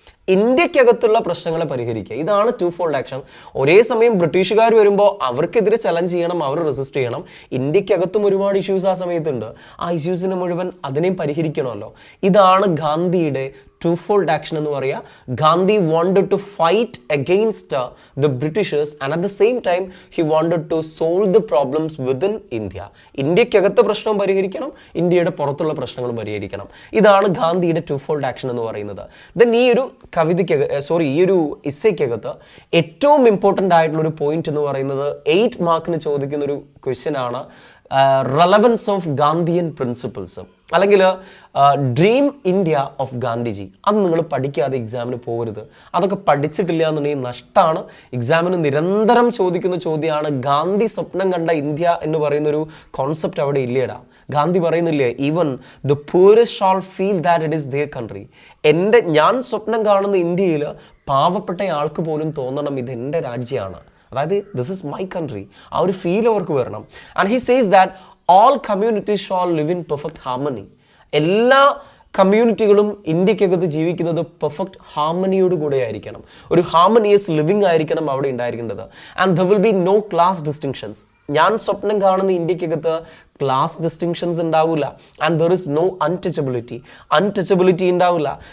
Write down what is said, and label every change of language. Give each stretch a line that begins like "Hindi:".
Malayalam: ഇന്ത്യക്കകത്തുള്ള പ്രശ്നങ്ങളെ പരിഹരിക്കുക. ഇതാണ് 2-fold ആക്ഷൻ. ഒരേ സമയം ബ്രിട്ടീഷുകാർ വരുമ്പോൾ അവർക്കെതിരെ ചലഞ്ച് ചെയ്യണം, അവർ റെസിസ്റ്റ് ചെയ്യണം. ഇന്ത്യക്കകത്തും ഒരുപാട് ഇഷ്യൂസ് ആ സമയത്തുണ്ട്. ആ ഇഷ്യൂസിനെ മുഴുവൻ അതിനെയും പരിഹരിക്കണമല്ലോ. ഇതാണ് ഗാന്ധിയുടെ 2-fold ആക്ഷൻ എന്ന് പറയുക.
English: Gandhi wanted to fight against the Britishers and at the same time he wanted to solve the problems within India.
Malayalam: ഇന്ത്യക്കകത്തെ പ്രശ്നം പരിഹരിക്കണം, ഇന്ത്യയുടെ പുറത്തുള്ള പ്രശ്നങ്ങൾ പരിഹരിക്കണം. ഇതാണ് ഗാന്ധിയുടെ 2-fold ആക്ഷൻ എന്ന് പറയുന്നത്. ദെൻ ഈ ഒരു ഈ ഒരു ഇസ്സയ്ക്കകത്ത് ഏറ്റവും ഇമ്പോർട്ടൻ്റ് ആയിട്ടുള്ള ഒരു പോയിന്റ് എന്ന് പറയുന്നത് 8 മാർക്കിന് ചോദിക്കുന്ന ഒരു ക്വസ്റ്റ്യൻ ആണ്,
English: relevance of Gandhian principles,
Malayalam: അല്ലെങ്കിൽ
English: Dream India of Gandhiji.
Malayalam: അത് നിങ്ങൾ പഠിക്കാതെ എക്സാമിന് പോകരുത്. അതൊക്കെ പഠിച്ചിട്ടില്ല എന്നുണ്ടെങ്കിൽ നഷ്ടമാണ്. എക്സാമിന് നിരന്തരം ചോദിക്കുന്ന ചോദ്യമാണ്, ഗാന്ധി സ്വപ്നം കണ്ട ഇന്ത്യ എന്ന് പറയുന്നൊരു കോൺസെപ്റ്റ് അവിടെ ഇല്ലേടാ. ഗാന്ധി പറയുന്നില്ലേ,
English: Even the poorest shall feel that it is their country.
Malayalam: ഞാൻ സ്വപ്നം കാണുന്ന ഇന്ത്യയിൽ പാവപ്പെട്ട ആൾക്ക് പോലും തോന്നണം ഇത് എൻ്റെ രാജ്യമാണ്, അതായത്
English: This is my country.
Malayalam: ആ ഒരു ഫീൽ അവർക്ക് വരണം.
English: And he says that all communities shall live in perfect harmony.
Malayalam: എല്ലാ കമ്മ്യൂണിറ്റികളും ഇന്ത്യക്കകത്ത് ജീവിക്കുന്നത് പെർഫെക്റ്റ് ഹാർമണിയോട് കൂടെ ആയിരിക്കണം. ഒരു ഹാർമണിയസ് ലിവിങ് ആയിരിക്കണം അവിടെ ഉണ്ടായിരിക്കേണ്ടത്.
English: And there will be no class distinctions.
Malayalam: ഞാൻ സ്വപ്നം കാണുന്ന ഇന്ത്യക്കകത്ത് ക്ലാസ് ഡിസ്റ്റിങ്ഷൻസ് ഉണ്ടാവില്ല.
English: and there is no untouchability
Malayalam: ഉണ്ടാവില്ല.